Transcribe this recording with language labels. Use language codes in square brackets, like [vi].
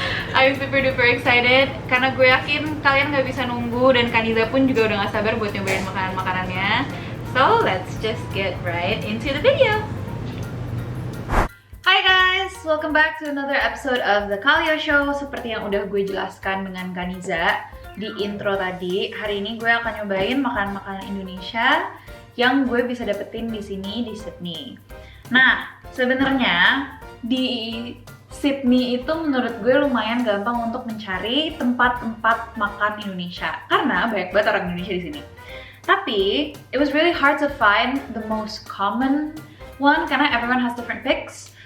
[en] I'm super duper excited [id] karena gue yakin kalian nggak bisa nunggu dan Kaniza pun juga udah nggak sabar buat nyobain makanan-makanannya. [en] So let's just get right into the video. Hi guys, welcome back to another episode of The Kalia Show. [id] Seperti yang udah gue jelaskan dengan Kaniza di intro tadi, hari ini gue akan nyobain makanan-makanan Indonesia yang gue bisa dapetin di sini di Sydney. Nah, sebenarnya di Sydney itu menurut gue lumayan gampang untuk mencari tempat-tempat makan Indonesia karena banyak banget orang Indonesia di sini. [en] Tapi it was really hard to find the most common one karena everyone has different picks.